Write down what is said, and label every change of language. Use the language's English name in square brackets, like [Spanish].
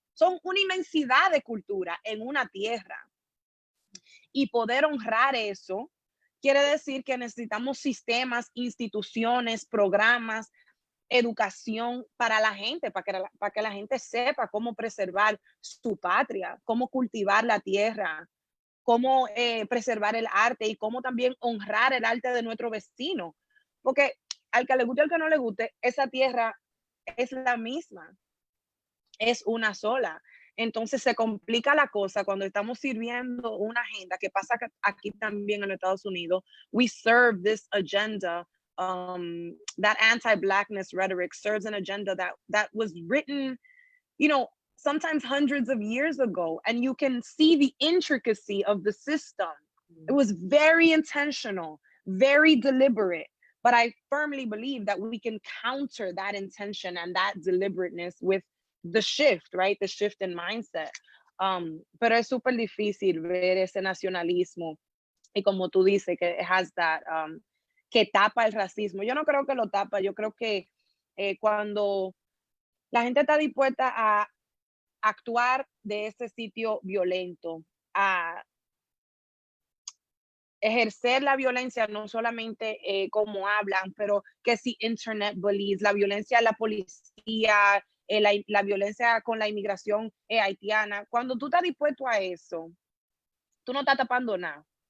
[Spanish] Son una inmensidad de cultura en una tierra. Y poder honrar eso quiere decir que necesitamos sistemas, instituciones, programas, educación para la gente, para que la gente sepa cómo preservar su patria, cómo cultivar la tierra, cómo preservar el arte y cómo también honrar el arte de nuestro vecino. Porque al que le guste o al que no le guste, esa tierra es la misma, es una sola. Entonces se complica la cosa cuando estamos sirviendo una agenda que pasa aquí también en los Estados Unidos. [English] We serve this agenda. That anti-Blackness rhetoric serves an agenda that was written, you know, sometimes hundreds of years ago, and you can see the intricacy of the system. It was very intentional, very deliberate, but I firmly believe that we can counter that intention and that deliberateness with the shift, right? The shift in mindset. [Spanish] Pero es súper difícil ver ese nacionalismo y como tú dices, que [English] has that, [Spanish] que tapa el racismo. Yo no creo que lo tapa, yo creo que cuando la gente está dispuesta a actuar de ese sitio violento, a ejercer la violencia, no solamente como hablan, pero que si internet bullies, la violencia de la policía, la violencia con la inmigración haitiana, cuando tú estás dispuesto a eso, tú no estás tapando nada.